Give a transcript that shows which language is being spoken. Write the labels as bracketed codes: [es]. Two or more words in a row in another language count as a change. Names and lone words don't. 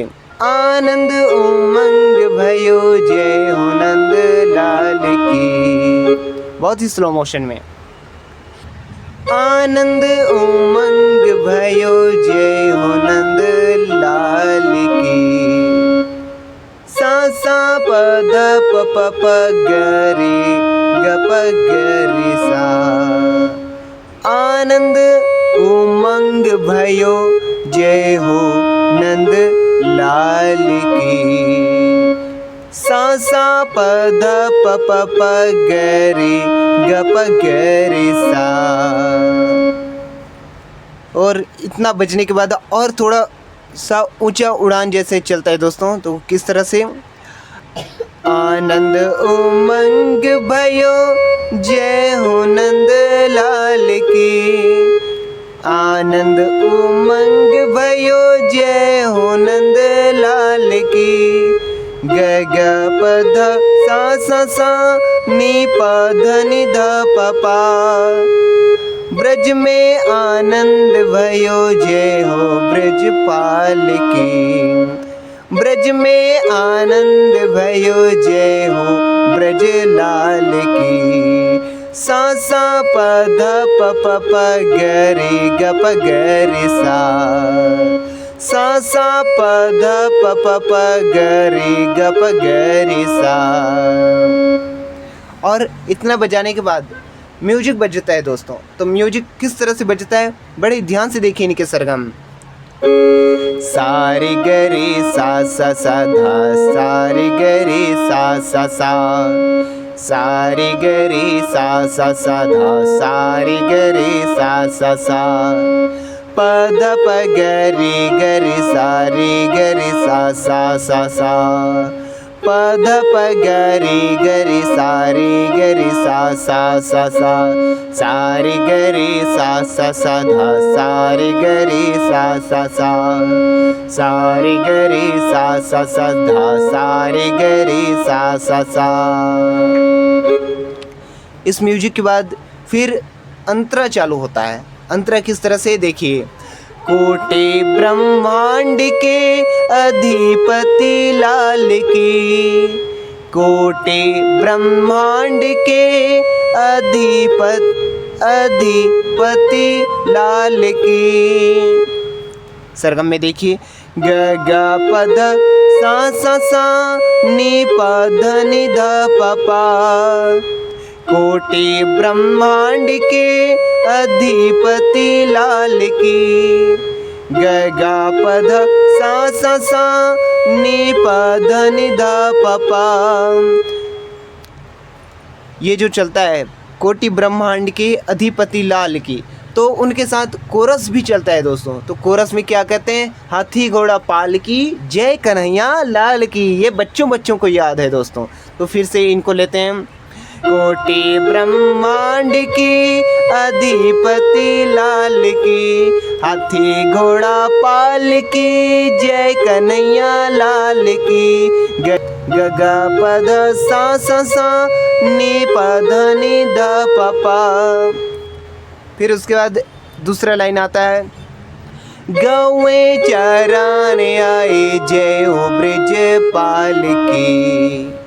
[bra] आनंद उमंग भयो जय हो नंद लाल की, [hi] बहुत ही स्लो मोशन में। [bra] आनंद उमंग भयो जय हो नंद लाल की, सा सा प ध प प प ग रे ग प ग रे सा। आनंद उमंग भयो जय हो नंद लाल की, सा सा प ध प प प ग रे ग प ग रे सा। [hi] और इतना बजने के बाद और थोड़ा सा ऊंचा उड़ान जैसे चलता है दोस्तों, तो किस तरह से। [bra] आनंद उमंग भयो जय हो नंद लाल की, आनंद उमंग भयो जय हो नंद लाल की, ग ग प ध सा सा सा नी प ध नि ध प पा। ब्रज में आनंद भयो जय हो ब्रजपाल की, ब्रज में आनंद भयो जय हो ब्रजलाल की, सा सा प ध प प प ग रे ग प ग रे सा। सा सा प ध प प प ग रे ग प ग रे सा। [hi] और इतना बजाने के बाद म्यूजिक बजता है दोस्तों। तो म्यूजिक किस तरह से बजता है बड़े ध्यान से देखिए इनके सरगम। सारे गरे सा सा सा धा, सारे गरे सा सा सा, सारे गरे सा सा सा धा, सारे गरे सा सा सा। प ध प ग रे ग रे सा रे ग रे सा सा सा सा। प ध प ग रे ग रे सा रे ग रे सा सा सा सा। सा रे ग रे सा सा सा धा, सा रे ग रे सा सा सा, सा रे ग रे सा सा सा धा, सा रे ग रे सा सा सा। इस म्यूजिक के बाद फिर अंतरा चालू होता है। अंतरा किस तरह से देखिए। कोटि ब्रह्मांड के अधिपति लाल की, कोटि ब्रह्मांड के अधिपति लाल की। सरगम में देखिए ग ग प ध सा सा सा नी प ध नि ध प पा। कोटि ब्रह्मांड के अधिपति लाल की। ग गा प ध सा सा सा नी प ध नि ध प पा। ये जो चलता है कोटि ब्रह्मांड के अधिपति लाल की, तो उनके साथ कोरस भी चलता है दोस्तों। तो कोरस में क्या कहते हैं? हाथी घोड़ा पाल की, जय कन्हैया लाल की। ये बच्चों को याद है दोस्तों। तो फिर से इनको लेते हैं। कोटि ब्रह्मांड की अधिपति लाल की, हाथी घोड़ा पाल की, जय कन्हैया लाल की। ग ग प ध सा सा नी प ध नि ध प पा। फिर उसके बाद दूसरा लाइन आता है। गौएं चराने आए जय हो ब्रजपाल की।